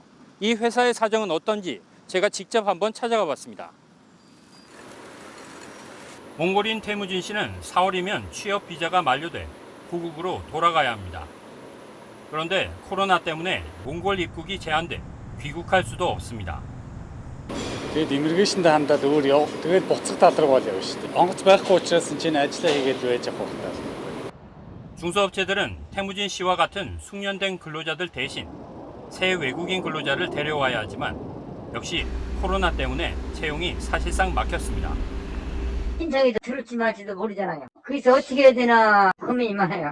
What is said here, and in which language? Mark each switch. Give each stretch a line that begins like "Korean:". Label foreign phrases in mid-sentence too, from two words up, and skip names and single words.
Korean: 이 회사의 사정은 어떤지 제가 직접 한번 찾아가 봤습니다. 몽골인 태무진 씨는 4월이면 취업 비자가 만료돼 고국으로 돌아가야 합니다. 그런데 코로나 때문에 몽골 입국이 제한돼 귀국할 수도 없습니다.
Mongolian: Тэгээд иммигрэшнтэй хандаад өөр тэгээд буцах тал руу явна шүү дээ. Онгоц байхгүй учраас энэ ажиллаа хийгээд байж авах хэрэгтэй.
Korean: 중소업체들은 태무진 씨와 같은 숙련된 근로자들 대신 새 외국인 근로자를 데려와야 하지만 역시 코로나 때문에 채용이 사실상 막혔습니다. 신청이 들을지 말지도 모르잖아요. 그래서 어떻게 해야 되나 고민이 많아요.